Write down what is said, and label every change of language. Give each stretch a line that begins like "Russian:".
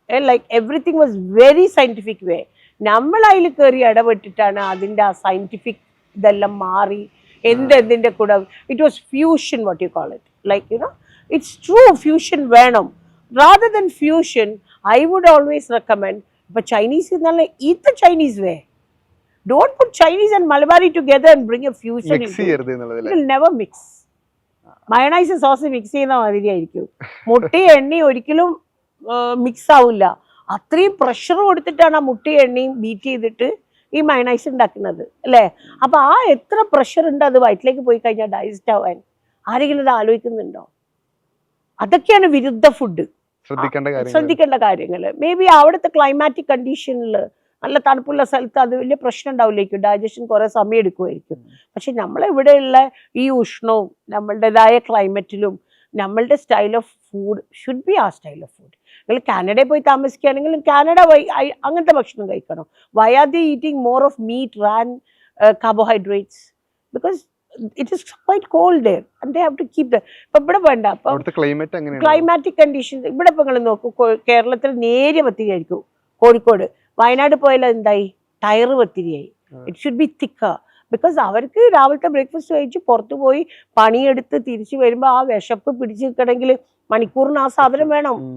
English: Like everything was very scientific way.
Malayalam: നമ്മൾ അതിൽ കയറി ഇടപെട്ടിട്ടാണ് അതിൻ്റെ ആ സയൻറ്റിഫിക് ഇതെല്ലാം മാറി എന്തിൻ്റെ കൂടെ.
English: It was fusion, what you call it. Like you know it's true,
Malayalam: fusion വേണം.
English: Rather than fusion I would always recommend.
Malayalam: ഇപ്പോൾ ചൈനീസ് എന്നാൽ
English: eat the Chinese way. Don't put Chinese and Malabari together and bring a fusion into it. It will never mix.
Malayalam: Mayonnaise sauce mix ചെയ്യുന്ന മാതിരി ആയിരിക്കും. മുട്ടയും എണ്ണയും ഒരിക്കലും mix ആവില്ല. അത്രയും പ്രഷർ കൊടുത്തിട്ടാണ് ആ മുട്ടയും എണ്ണയും ബീറ്റ് ചെയ്തിട്ട് ഈ മയണൈസ് ഉണ്ടാക്കുന്നത് അല്ലേ? അപ്പോൾ ആ എത്ര പ്രഷർ ഉണ്ട് അത് വയറ്റിലേക്ക് പോയി കഴിഞ്ഞാൽ ഡൈജസ്റ്റ് ആവാൻ. ആരെങ്കിലും ഇത് ആലോചിക്കുന്നുണ്ടോ? അതൊക്കെയാണ് വിരുദ്ധ ഫുഡ്. ശ്രദ്ധിക്കേണ്ട കാര്യങ്ങൾ. മേ ബി അവിടുത്തെ ക്ലൈമാറ്റിക് കണ്ടീഷനിൽ നല്ല തണുപ്പുള്ള സ്ഥലത്ത് അത് വലിയ പ്രശ്നം ഉണ്ടാവില്ലായിരിക്കും. ഡൈജഷൻ കുറേ സമയം എടുക്കുമായിരിക്കും. പക്ഷെ നമ്മളിവിടെയുള്ള ഈ ഉഷ്ണവും നമ്മളുടേതായ ക്ലൈമറ്റിലും നമ്മളുടെ
English: Style of food should be ആ style of food.
Malayalam: നിങ്ങൾ കാനഡയിൽ പോയി താമസിക്കുകയാണെങ്കിലും കാനഡ അങ്ങനത്തെ ഭക്ഷണം കഴിക്കണം.
English: Why are the eating more of meat than carbohydrates? Because it is quite cold there and they have to keep the.
Malayalam: ഇപ്പം ഇവിടെ വേണ്ട. അപ്പം ക്ലൈമാറ്റിക് കണ്ടീഷൻസ് ഇവിടെ ഇപ്പം നിങ്ങൾ നോക്കൂ. കേരളത്തിൽ നേരിയ പത്തിരി ആയിരിക്കും. കോഴിക്കോട് വയനാട് പോയാലും എന്തായി? Tyre പത്തിരിയായി.
English: It should be thicker.
Malayalam: Because അവർക്ക് രാവിലത്തെ ബ്രേക്ക്ഫാസ്റ്റ് കഴിച്ച് പുറത്തു പോയി പണിയെടുത്ത് തിരിച്ചു വരുമ്പോൾ ആ വിശപ്പ് പിടിച്ചു നിൽക്കണമെങ്കിൽ മണിക്കൂറിന് ആ സാധനം വേണം.